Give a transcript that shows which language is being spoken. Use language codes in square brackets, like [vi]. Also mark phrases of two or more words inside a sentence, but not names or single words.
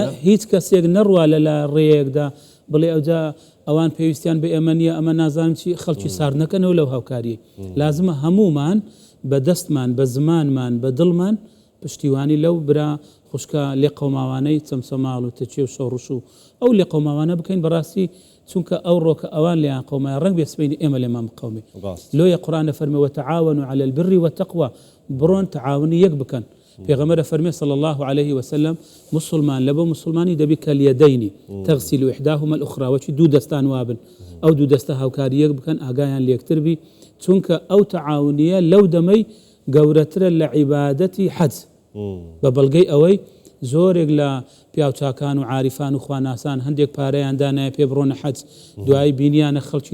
[ckb] هیچ کەسێک نەڕوا لە ڕێیەکدا بڵێ ئەوجا ئەوان پێویستیان بە ئێمە نییە ئەمە نازانم چی خەڵکی سار نەکەنەوە لەو هاوکاری لازمە هەمومان بە دەستمان بە زمانمان بە دڵمان پشتیوانی لەو برا خوشکە لێ قەوماوانەی چەمسەماڵ و تەچێ و شەڕش و ئەو لێ قەوماوانە بکەین بەڕاستی چونکە ئەو ڕۆکە ئەوان لێیان قەومای ڕەنگ بێ سبەینی ئێمە لێمان بقەومی لۆیە قورئانە فەرمێ [ar] وتعاونوا على البر والتقوى [ckb] بڕۆن تەعاونی یەک بکەن پێغەمبەر فەرمێ [ar] صلى الله عليه وسلم [ckb] مسلمان لەبۆ مسلمانی دەبی [ar] کەلیەدەینی تەغسیل إحداهما الأخرى [ckb] وچی دوو دەستان وابن ئەو دوو دەستە هاوکاری یەک بکەن ئاگایان لێکتر بی چونکە ئەو تەعاونیە لەو دەمەی گەورەترە لە عیبادەتی حەج بە بەڵگەی ئەوەی زۆرێک لە پیاوچاکان و عاریفان و خواناسان هەندێک پارەیان دانایە پێ بڕۆنە حەج دوای بینیانە خەڵکی